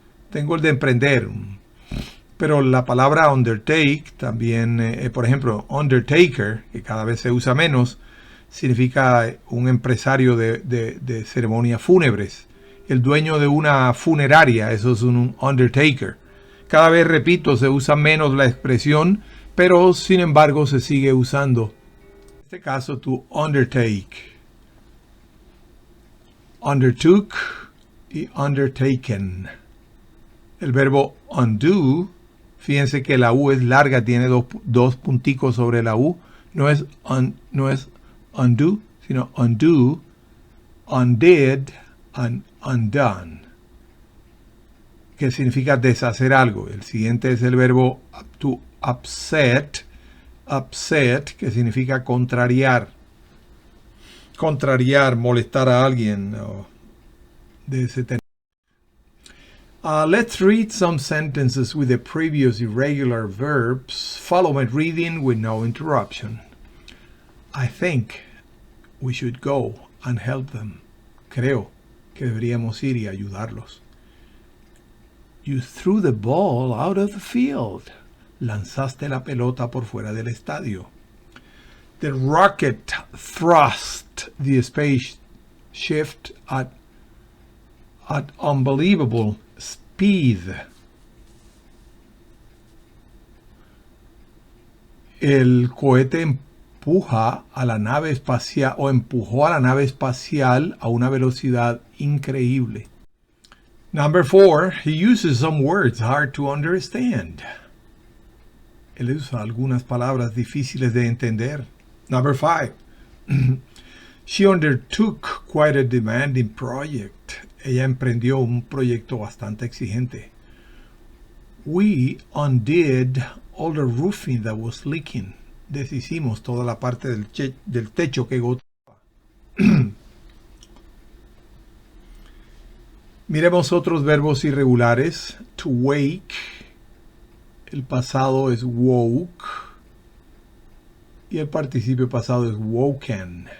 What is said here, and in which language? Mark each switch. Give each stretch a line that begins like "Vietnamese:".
Spanish: Tengo el de emprender, pero la palabra undertake también, por ejemplo, undertaker, que cada vez se usa menos, significa un empresario de ceremonias fúnebres. El dueño de una funeraria, eso es un undertaker. Cada vez, repito, se usa menos la expresión, pero sin embargo se sigue usando. En este caso, to undertake.
English: Undertook y undertaken.
Spanish: El verbo undo, fíjense que la U es larga, tiene dos punticos sobre la U. No es undo, sino
English: undo, undid, and undone,
Spanish: que significa deshacer algo. El siguiente es el verbo to upset, que significa contrariar, molestar a alguien, de ese tema.
English: Let's read some sentences with the previous irregular verbs. Follow my reading with no interruption. I think we should go and help them.
Spanish: Creo que deberíamos ir y ayudarlos.
English: You threw the ball out of the field.
Spanish: Lanzaste la pelota por fuera del estadio.
English: The rocket thrust the spaceship at unbelievable speed.
Spanish: El cohete empuja a la nave espacial o empujó a la nave espacial a una velocidad increíble.
English: Number 4, he uses some words hard to understand.
Spanish: Él usa algunas palabras difíciles de entender.
English: Number 5, she undertook quite a demanding project.
Spanish: Ella emprendió un proyecto bastante exigente.
English: We undid all the roofing that was leaking.
Spanish: Deshicimos toda la parte del techo que goteaba. Miremos otros verbos irregulares. To wake. El pasado es woke. Y el participio pasado es woken.